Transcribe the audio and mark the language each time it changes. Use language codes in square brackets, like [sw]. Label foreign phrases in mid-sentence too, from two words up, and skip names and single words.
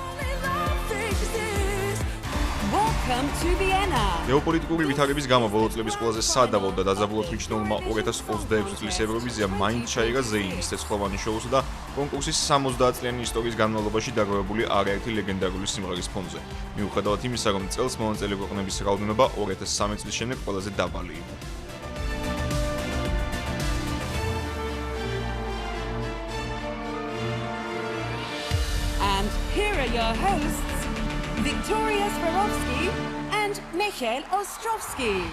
[ka] გეოპოლიტიკური ვითარების გამო ბოლო წლების ყველაზე სადავო და დაძაბულად მიჩნეულმა 2026 წლის ევროვიზია მაინც ჩაიგა ზეიმის ცეცხლოვანი შოუსა და კონკურსის 70 წლიანი ისტორიის განმავლობაში დაგროვებული არაერთი ლეგენდარული სიმღერის ფონზე. მიუხედავად იმისა, რომ წელს მონაწილე ქვეყნების რაოდენობა 2013 წლის შემდეგ ყველაზე დაბალი იყო. [en] And here are your hosts, Victoria Swarovski and Michael Ostrovsky.